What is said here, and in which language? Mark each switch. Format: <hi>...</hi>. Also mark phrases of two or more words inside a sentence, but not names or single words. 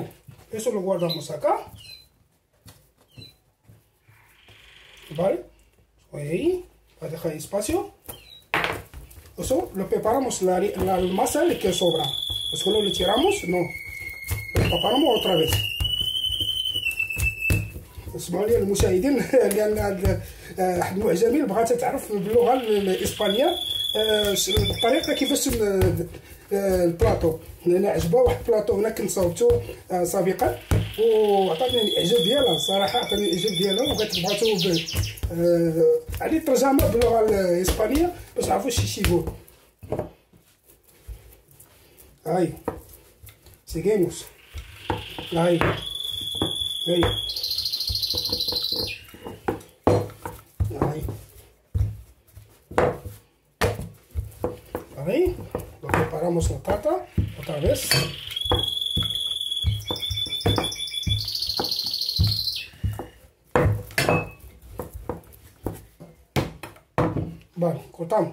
<es>Eso lo guardamos acá. ¿Vale? Ahí, para dejar espacio. Eso lo preparamos la masa que sobra. Solo lo tiramos, no. Lo preparamos otra vez.</es> <ar>اسمعوا لي المشاهدين، لان واحد المعجمين بغات تعرف باللغه الاسبانيه الطريقه كيفاش البلاطو، لان عجبها واحد البلاطو هنا كنت صاوبته سابقا وعطاني الاعجاب ديالها. الصراحه عطاني الاعجاب ديالها وبغات بغاتو يعني ترجمه باللغه الاسبانيه باش نعرفوا شي يقول.</ar> <es>ahí seguimos. هاي Ahí lo preparamos la tarta otra vez. Vale, cortamos.</es>